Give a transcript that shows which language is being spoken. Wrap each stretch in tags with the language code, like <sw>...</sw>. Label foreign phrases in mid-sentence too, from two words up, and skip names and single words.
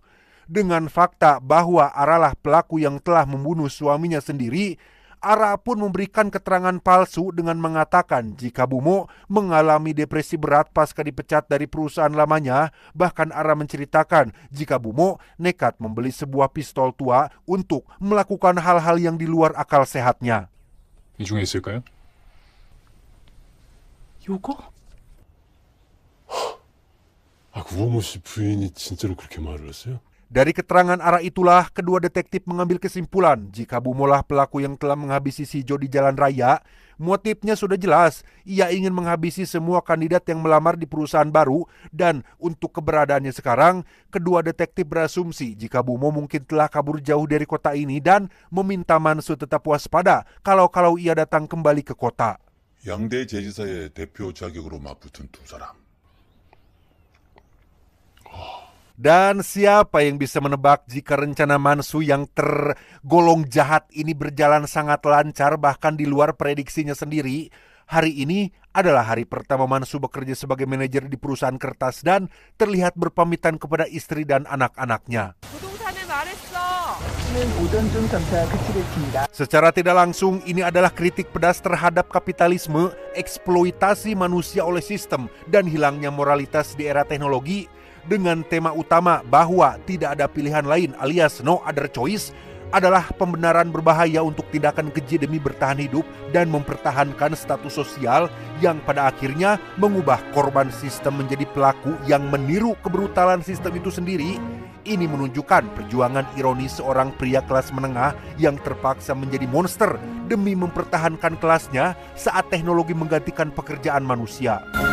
<id>Dengan fakta bahwa Aralah pelaku yang telah membunuh suaminya sendiri, Ara pun memberikan keterangan palsu dengan mengatakan jika Bumo mengalami depresi berat pasca dipecat dari perusahaan lamanya. Bahkan Ara menceritakan jika Bumo nekat membeli sebuah pistol tua untuk melakukan hal-hal yang di luar akal sehatnya.</id> <ko>이 중에 있을까요? 요거? 아, 우범우 씨 부인이 진짜로 그렇게 말을 했어요?</ko> <id>Dari keterangan Ara itulah kedua detektif mengambil kesimpulan jika Bumolah pelaku yang telah menghabisi Sijo di jalan raya. Motifnya sudah jelas, ia ingin menghabisi semua kandidat yang melamar di perusahaan baru. Dan untuk keberadaannya sekarang, kedua detektif berasumsi jika Bumo mungkin telah kabur jauh dari kota ini dan meminta Mansu tetap waspada kalau ia datang kembali ke kota.</id> <ko>양대 제지사의 대표 자격으로 맞붙은 두 사람.</ko> <id>Dan siapa yang bisa menebak jika rencana Mansu yang tergolong jahat ini berjalan sangat lancar bahkan di luar prediksinya sendiri. Hari ini adalah hari pertama Mansu bekerja sebagai manajer di perusahaan kertas dan terlihat berpamitan kepada istri dan anak-anaknya. Secara tidak langsung, ini adalah kritik pedas terhadap kapitalisme, eksploitasi manusia oleh sistem, dan hilangnya moralitas di era teknologi. Dengan tema utama bahwa tidak ada pilihan lain alias</id> <en>no other choice</en> <id>adalah pembenaran berbahaya untuk tindakan keji demi bertahan hidup dan mempertahankan status sosial yang pada akhirnya mengubah korban sistem menjadi pelaku yang meniru kebrutalan sistem itu sendiri. Ini menunjukkan perjuangan ironis seorang pria kelas menengah yang terpaksa menjadi monster demi mempertahankan kelasnya saat teknologi menggantikan pekerjaan manusia.</id>